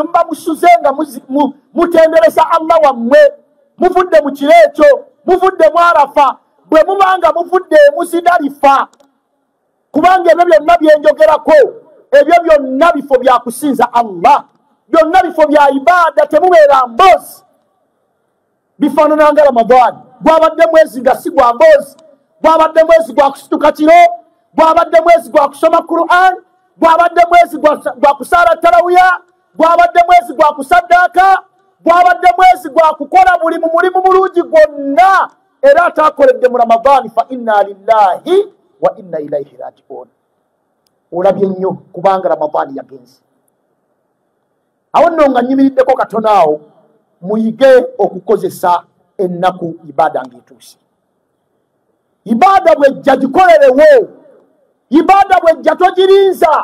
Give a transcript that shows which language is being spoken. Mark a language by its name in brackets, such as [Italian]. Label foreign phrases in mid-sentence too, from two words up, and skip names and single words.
[Ganda] mba musuze nga mutendereza Allah wammwe muvudde mu kiro ekyo muvudde mu Arafa bwe mubanga muvudde Muzidalifa kubanga ebyo byonna byenjogerako ebyo byonna bifo bya kusinza Allah byonna bifo bya ibaada temubeera mboozi bifaanana nga Ramadhaani gwabadde mwezi nga si gwa mboozi bwabadde mwezi gwa kusituka kiro, bwabadde mwezi gwa kusoma Qur'an, bwabadde mwezi gwa kusala tarawiya, bwabadde mwezi gwa kusaddaaka, bwabadde mwezi gwa kukola buli mulimu mulungi gwonna era atakoledde mu Ramadani, [Arabic] فإنا لله وإنا إليه راجعون. [Ganda] Olabye nnyo kubanga Ramadani yagenze. Awo nno nga nyimiriddeko katono awo, muyige okukozesa ennaku ibada ng'etuuse. Ibada bwejja gikolerewo, ibada bwejja togirinza.